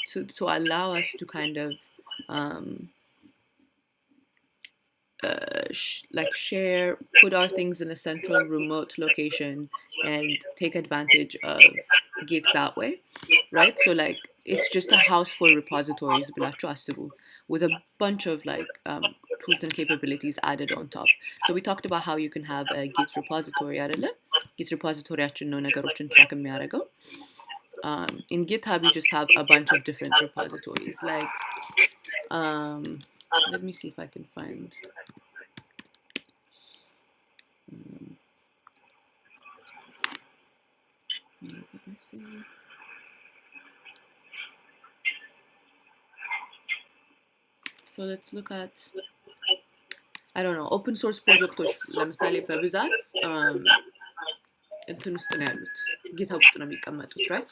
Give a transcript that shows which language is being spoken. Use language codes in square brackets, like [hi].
[en] To allow us to kind of um, like share, put our things in a central remote location and take advantage of Git that way, right? So like it's just a house full repositories [am] ብላችሁ አስቡ, [en] with a bunch of like tools and capabilities added on top. So we talked about how you can have a Git repository [am] አይደለ? Git repositoryያችን ነው ነገሮችን track የሚያደርገው. [en] In GitHub you just have a bunch of different repositories like let me see if I can find so let's look at, I don't know, open source [am] ፕሮጀክቶች ለምሳሌ በብዛት እንትን ውስጥ ነው ያሉት ጊትሀብ ውስጥ ነው የሚቀመጡት, [en] right?